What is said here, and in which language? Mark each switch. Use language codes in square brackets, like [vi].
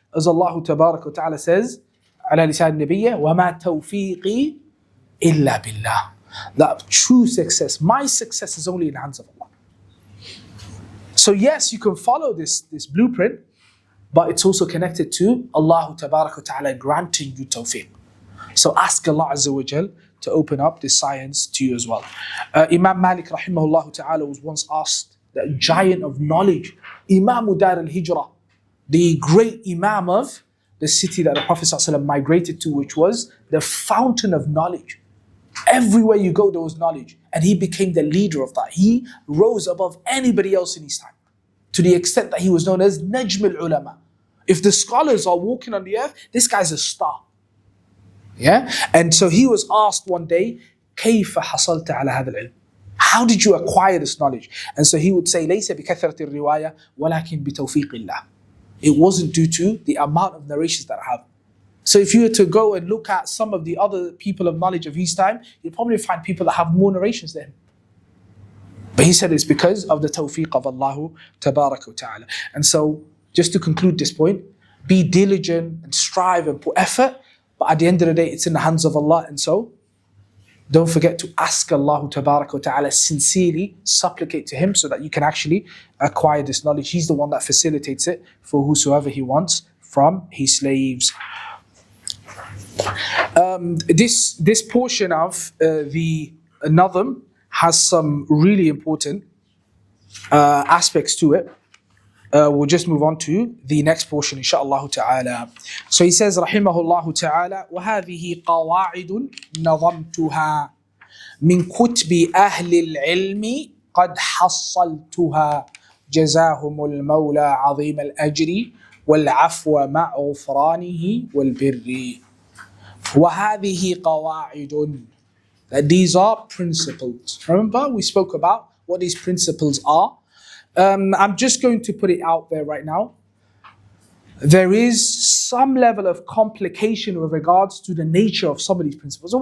[en] As Allah tabaraka wa ta'ala says, [ar] على لسان النبي, وَمَا تَوْفِيقِي إِلَّا بِاللَّهِ. [en] That true success, my success is only in the hands of Allah. So yes, you can follow this blueprint, but it's also connected to Allah tabaraka wa ta'ala granting you tawfiq. So ask Allah Azza wa Jal to open up this science to you as well. Imam Malik rahimahullah ta'ala was once asked, the giant of knowledge, Imam Dar al-Hijrah, the great Imam of the city that the Prophet ﷺ migrated to, which was the fountain of knowledge. Everywhere you go, there was knowledge. And he became the leader of that. He rose above anybody else in his time, to the extent that he was known as Najm al-Ulama. If the scholars are walking on the earth, this guy's a star. Yeah? And so he was asked one day, [ar] كيف حصلت على هذا العلم? [en] How did you acquire this knowledge? And so he would say, [ar] ليس بكثرة الرواية ولكن بتوفيق الله. [en] It wasn't due to the amount of narrations that I have. So if you were to go and look at some of the other people of knowledge of his time, you'll probably find people that have more narrations than him. But he said it's because of the tawfiq of Allah tabaraka wa ta'ala. And so, just to conclude this point, be diligent and strive and put effort, but at the end of the day, it's in the hands of Allah. And so, don't forget to ask Allah tabaraka wa ta'ala sincerely, supplicate to Him so that you can actually acquire this knowledge. He's the one that facilitates it for whosoever He wants from His slaves. This portion of the Nadhm has some really important aspects to it. We'll just move on to the next portion, inshaAllah ta'ala. So he says, [ar] rahimahullah ta'ala, وَهَذِهِ قَوَاعِدٌ نَظَمْتُهَا مِنْ كُتْبِ أَهْلِ الْعِلْمِ قَدْ حَصَّلْتُهَا جَزَاهُمُ الْمَوْلَى عَظِيمَ الْأَجْرِ وَالْعَفْوَ مَعْ غُفْرَانِهِ وَالْبِرِّ. وَهَذِهِ قَوَاعِدٌ. [en] That these are principles. Remember, we spoke about what these principles are. I'm just going to put it out there right now. There is some level of complication with regards to the nature of some of these principles.